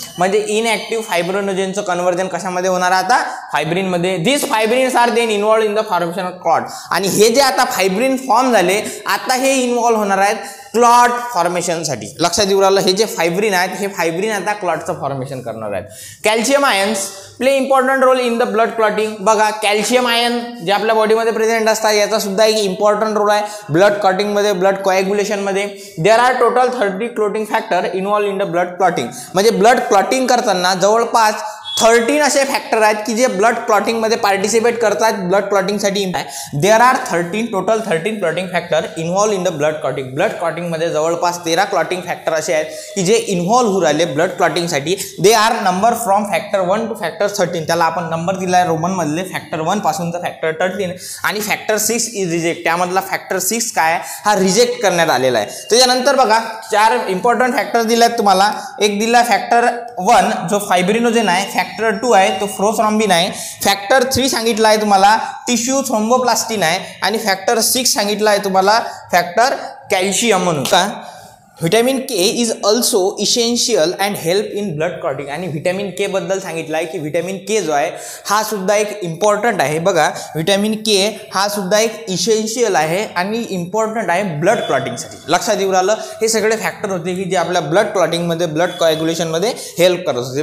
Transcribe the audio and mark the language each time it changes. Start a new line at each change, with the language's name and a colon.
Marathi: म्हणजे इनएक्टिव्ह फायब्रिनोजेनचं कन्वर्जन कशामध्ये होणार आहे आता, फायब्रिनमध्ये.
English: This fibrins are then involve in the formation of clot.
Marathi: आणि हे जे आता फायब्रिन फॉर्म झाले आता हे इन्व्हॉल्व होणार आहेत क्लॉट फॉर्मेशनसाठी. लक्षात येऊ राहिलं, हे जे फायब्रिन आहेत हे फायब्रिन आता क्लॉटचं फॉर्मेशन करणार आहेत.
English: Calcium ions play important role in the blood clotting.
Marathi: बघा कॅल्शियम आयन जे आपल्या बॉडीमध्ये प्रेझेंट असतात याचा सुद्धा एक इम्पॉर्टंट रोल आहे blood क्लॉटिंगमध्ये, blood कोॲग्युलेशनमध्ये.
English: There are total 30 clotting factor involve in the blood clotting.
Marathi: म्हणजे ब्लड क्लॉटिंग करताना जवळपास 13 असे फॅक्टर आहेत की जे ब्लड क्लॉटिंगमध्ये पार्टिसिपेट करतात blood क्लॉटिंगसाठी.
English: There are 13 clotting factor involve in the blood clotting.
Marathi: Blood क्लॉटिंगमध्ये जवळपास 13 क्लॉटिंग फॅक्टर असे आहेत की जे इन्व्हॉल्व होऊ राहिले blood क्लॉटिंगसाठी.
English: They are number from factor 1 to factor 13.
Marathi: त्याला आपण नंबर दिला आहे रोमनमधले फॅक्टर 1 पासून तर फॅक्टर 13 आणि
English: Factor 6 is reject.
Marathi: त्यामधला फॅक्टर 6 काय हा रिजेक्ट करण्यात आलेला आहे. त्याच्यानंतर बघा 4 इम्पॉर्टंट फॅक्टर दिले आहेत तुम्हाला. एक दिला फॅक्टर 1 जो फायब्रिनोजेन आहे, फॅक्टर 2 आहे तो प्रोथ्रॉम्बिन आहे, फॅक्टर 3 सांगितलं आहे तुम्हाला टिश्यू थ्रोम्बोप्लास्टिन आहे आणि फॅक्टर 6 सांगितलं आहे तुम्हाला फॅक्टर कॅल्शियम म्हणून.
English: का vitamin K is also essential and help in blood clotting.
Marathi: आणि व्हिटॅमिन के बद्दल सांगितलं आहे की व्हिटॅमिन के जो आहे हा सुद्धा एक इम्पॉर्टंट आहे. बघा व्हिटॅमिन के हा सुद्धा एक इसेन्शियल आहे आणि इम्पॉर्टंट आहे ब्लड क्लॉटिंगसाठी. लक्षात येऊ राहिलं, हे सगळे फॅक्टर होते की जे आपल्या ब्लड क्लॉटिंगमध्ये ब्लड कोॲग्युलेशनमध्ये हेल्प करत होते.